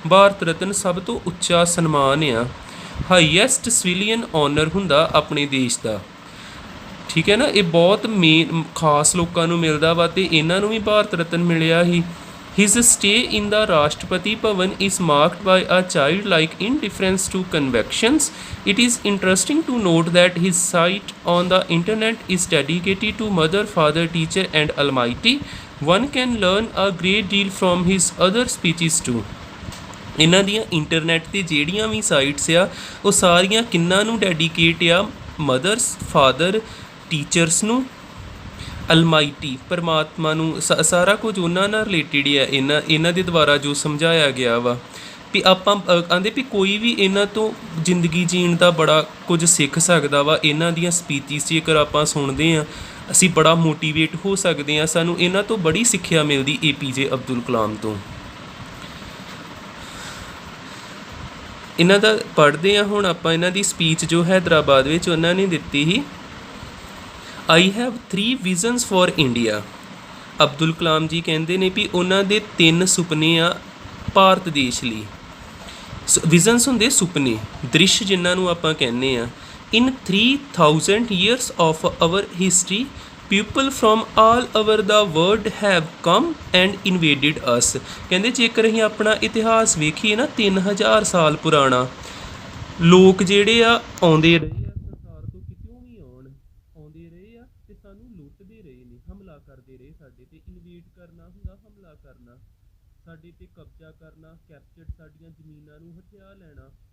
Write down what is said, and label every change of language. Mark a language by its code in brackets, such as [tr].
[pa] ਭਾਰਤ ਰਤਨ ਸਭ ਤੋਂ ਉੱਚਾ ਸਨਮਾਨ ਆ, ਹਾਈਐਸਟ ਸਿਵਿਲੀਅਨ ਔਨਰ ਹੁੰਦਾ ਆਪਣੇ ਦੇਸ਼ ਦਾ। ਠੀਕ ਹੈ ਨਾ। ਇਹ ਬਹੁਤ ਮੇਨ ਖਾਸ ਲੋਕਾਂ ਨੂੰ ਮਿਲਦਾ ਵਾ, ਅਤੇ ਇਹਨਾਂ ਨੂੰ ਵੀ ਭਾਰਤ ਰਤਨ ਮਿਲਿਆ ਸੀ। [en] His stay in the Rashtrapati Bhavan is marked by a child like indifference to conventions. It is interesting to note that his site on the internet is dedicated to Mother, Father, Teacher and Almighty. One can learn a great deal from his other speeches too. [pa] ਇਹਨਾਂ ਦੀਆਂ internet 'ਤੇ ਜਿਹੜੀਆਂ ਵੀ sites ਆ, ਉਹ ਸਾਰੀਆਂ ਕਿਹਨਾਂ ਨੂੰ dedicate ਆ? ਮਦਰਸ, ਫਾਦਰ, ਟੀਚਰਸ ਨੂੰ, ਅਲਮਾਈਟੀ ਪਰਮਾਤਮਾ ਨੂੰ। ਸਾਰਾ ਕੁਝ ਉਹਨਾਂ ਨਾਲ ਰਿਲੇਟਿਡ ਆ। ਇਹਨਾਂ ਦੇ ਦੁਆਰਾ ਜੋ ਸਮਝਾਇਆ ਗਿਆ ਵਾ ਵੀ ਆਪਾਂ ਆਂਦੇ ਵੀ ਕੋਈ ਵੀ ਇਹਨਾਂ ਤੋਂ ਜ਼ਿੰਦਗੀ ਜੀਣ ਦਾ ਬੜਾ ਕੁਝ ਸਿੱਖ ਸਕਦਾ ਵਾ। ਇਹਨਾਂ ਦੀਆਂ ਸਪੀਚਿਸ ਜੇਕਰ ਆਪਾਂ ਸੁਣਦੇ ਹਾਂ, ਅਸੀਂ ਬੜਾ ਮੋਟੀਵੇਟ ਹੋ ਸਕਦੇ ਹਾਂ। ਸਾਨੂੰ ਇਹਨਾਂ ਤੋਂ ਬੜੀ ਸਿੱਖਿਆ ਮਿਲਦੀ APJ ਅਬਦੁਲ ਕਲਾਮ ਤੋਂ। ਇਹਨਾਂ ਦਾ ਪੜ੍ਹਦੇ ਹਾਂ ਹੁਣ ਆਪਾਂ। ਇਹਨਾਂ ਦੀ ਸਪੀਚ ਜੋ ਹੈਦਰਾਬਾਦ ਵਿੱਚ ਉਹਨਾਂ ਨੇ ਦਿੱਤੀ ਸੀ। [en] I have 3 visions for India. [pa] Abdul Kalam ji ਕਹਿੰਦੇ ਨੇ ਵੀ ਉਹਨਾਂ ਦੇ 3 ਸੁਪਨੇ ਆ ਭਾਰਤ ਦੇਸ਼ ਲਈ। ਵਿਜ਼ਨਸ ਹੁੰਦੇ ਸੁਪਨੇ, ਦ੍ਰਿਸ਼ ਜਿਨ੍ਹਾਂ ਨੂੰ ਆਪਾਂ ਕਹਿੰਦੇ ਹਾਂ। [en] In 3000 years of our history, people from all over the world have come and invaded us. [pa] ਕਹਿੰਦੇ ਜੇਕਰ ਅਸੀਂ ਆਪਣਾ ਇਤਿਹਾਸ ਵੇਖੀਏ ਨਾ, 3000 ਸਾਲ ਪੁਰਾਣਾ, ਲੋਕ ਜਿਹੜੇ ਆ ਆਉਂਦੇ ਰਹੇ ਆ ਸੰਸਾਰ ਤੋਂ, ਕਿਤੋਂ ਵੀ ਆਉਂਦੇ ਰਹੇ ਆ ਅਤੇ ਸਾਨੂੰ ਲੁੱਟਦੇ ਰਹੇ ਨੇ, ਹਮਲਾ ਕਰਦੇ ਰਹੇ ਸਾਡੇ 'ਤੇ। ਇਨਵੇਡ ਕਰਨਾ ਹੁੰਦਾ ਹਮਲਾ ਕਰਨਾ, ਸਾਡੇ 'ਤੇ ਕਬਜ਼ਾ ਕਰਨਾ, ਕੈਪਚਰਡ ਸਾਡੀਆਂ ਜ਼ਮੀਨਾਂ ਨੂੰ ਹਥਿਆ ਲੈਣਾ।